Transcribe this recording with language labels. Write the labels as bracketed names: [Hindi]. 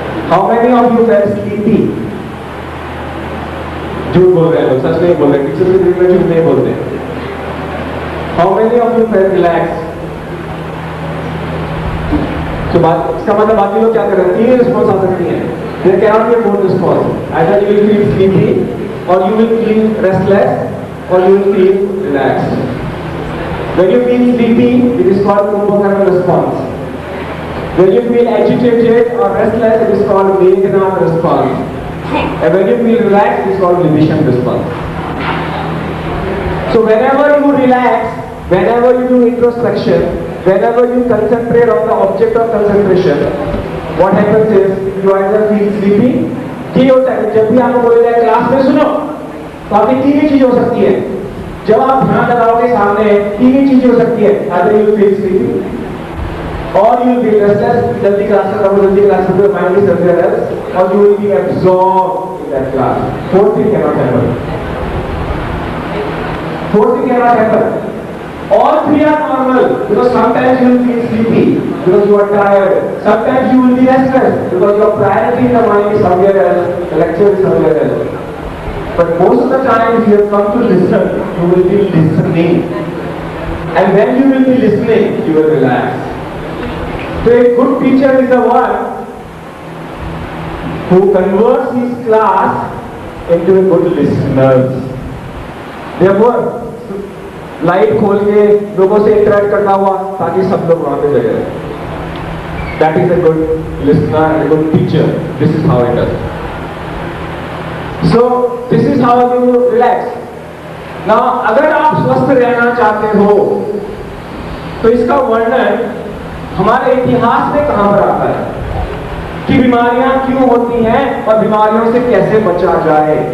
[English] How many of you felt sleepy? [Hindi] झूठ बोल रहे हैं लोग, सच नहीं बोल रहे, किसी से दिन में झूठ नहीं बोलते. [English] How many of you felt relaxed? [Hindi] तो बात, इसका मतलब बाकी लोग क्या कर रहे हैं? 3 रिस्पॉन्स आ सकती हैं. [English] There cannot be a fourth response. Either you will feel sleepy, or you will feel restless, or you will feel relaxed. When you feel sleepy, it is called Kumbhakarna response. When you feel agitated or restless, it is called Meghnad response. And when you feel relaxed, it is called Vibhishan response. So whenever you relax, whenever you do introspection, whenever you concentrate on the object of concentration, what happens is you either feel sleepy, [Hindi] ठीक होता है, जब भी आपको बोला जाए class में सुनो, तो आपकी 3 ही चीज हो सकती है. जब आप ध्यान लगाओगे सामने, 3 ही चीज हो सकती है. [English] either you will feel sleepy, or you will feel restless, [Hindi] जल्दी क्लास खत्म हो, [English] जल्दी क्लास खत्म हो, mind is somewhere else, or you will be absorbed in that class. Fourth thing cannot happen. Fourth thing cannot happen. All 3 are normal, because sometimes you will feel sleepy because you are tired. Sometimes you will be restless because your priority in the mind is somewhere else, the lecture is somewhere else. But most of the time, if you have come to listen, you will be listening. And when you will be listening, you will relax. So a good teacher is the one who converts his class into a good listeners. Therefore, [Hindi] light खोल के लोगों से interact करना हुआ ताकि सब लोग वहां पे जगह रहे. [English] That is a good listener, a good teacher. This is how it is. So this is how you relax. [Hindi] Now अगर आप स्वस्थ रहना चाहते हो तो इसका वर्णन हमारे इतिहास में कहां पर आता है कि बीमारियां क्यों होती हैं और बीमारियों से कैसे बचा जाए.